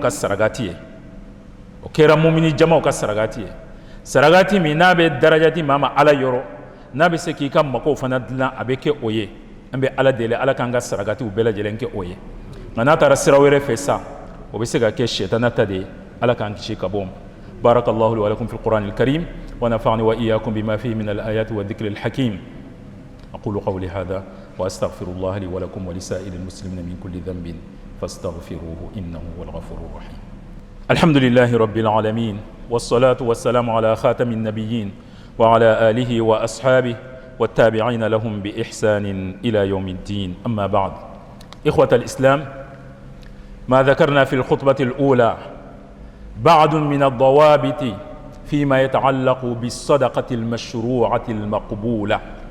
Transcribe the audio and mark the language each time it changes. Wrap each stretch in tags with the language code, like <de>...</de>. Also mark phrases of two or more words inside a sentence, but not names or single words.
<bm>ka sarakati ye o kɛra mumini jamaw ka sarakati ye sarakati min n'a bɛ darajati maa ma ala yɔrɔ n'a bɛ se k'i ka makow fana dilan a bɛ kɛ o ye an bɛ ala deli ala k'an ka sarakatiw bɛɛ lajɛlen kɛ o ye nka n'a taara sira wɛrɛ fɛ sa o bɛ se ka kɛ sɛtana ta de ye ala k'an kisi ka bɔ o ma</bm> <ar>بارك الله لي ولكم في القرآن الكريم ونفعني وإياكم بما فيه من الآيات والذكر الحكيم أقول قولي هذا وأستغفر الله لي ولكم ولسائر المسلمين من كل ذنب فاستغفروه إنه هو الغفور الرحيم الحمد لله رب العالمين والصلاة والسلام على خاتم النبيين وعلى آله وأصحابه والتابعين لهم بإحسان إلى يوم الدين أما بعد إخوة الإسلام ما ذكرنا في الخطبة الأولى بعض من الضوابط فيما يتعلق بالصدقة المشروعة المقبولة</ar>